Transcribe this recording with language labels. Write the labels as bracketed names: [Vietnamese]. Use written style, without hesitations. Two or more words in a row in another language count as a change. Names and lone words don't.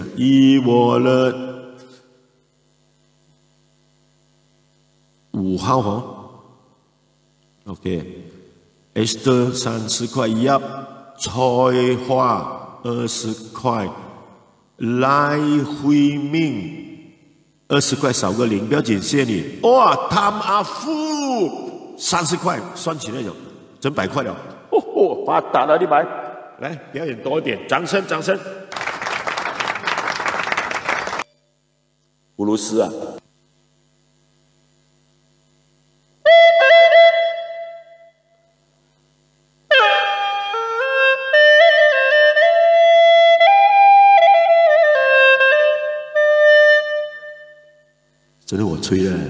[Chinese] 以我的5號哈 ，OK，Esther 30塊一，菜花20塊，賴慧明20塊少個0，不要緊，謝謝你。哇，譚阿富30塊，算起來就整100塊了。哦，发达了，你来，来表演多一点，掌声，掌声。葫芦丝啊，这是我吹的。